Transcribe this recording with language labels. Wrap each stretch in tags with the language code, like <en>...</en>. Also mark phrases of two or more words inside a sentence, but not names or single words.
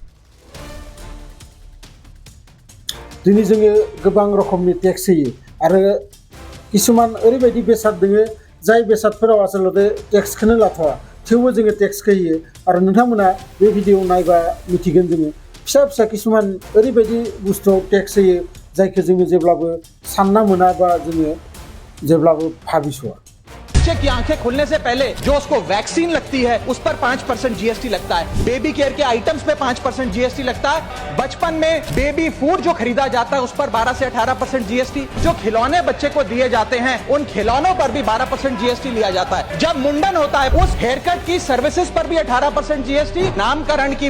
<brx>दिनै जोङो गोबां रोखोमनि टेक्स होयो आरो किसुमान ओरैबायदि बेसाद दोङो जाय बेसादफोराव आसलते टेक्सखौनो लाथ'वा, थेवबो जोङो टेक्सखौ होयो। आरो नोंथांमोना बे भिडिअ नायबा मिथिगोन जोङो फिसा फिसा किसुमान ओरैबायदि बुस्थुआव टेक्स होयो जायखौ जोङो जेब्लाबो सानना मोना बा जोङो जेब्लाबो भाबिस'आ।</brx> <hi>बच्चे की आंखें खुलने से पहले जो उसको वैक्सीन लगती है उस पर 5% जीएसटी लगता है,</hi> <en>baby care</en> <hi>के आइटम्स पे 5% जीएसटी लगता है, बचपन में</hi> <en>baby food</en> <hi>जो खरीदा जाता है उस पर 12 से 18% जीएसटी, जो खिलौने बच्चे को दिए जाते हैं उन खिलौनों पर भी 12% जीएसटी लिया जाता है, जब मुंडन होता है उस</hi> <en>hair cut</en> <hi>की सर्विसेज पर भी 18% जीएसटी, नामकरण की</hi>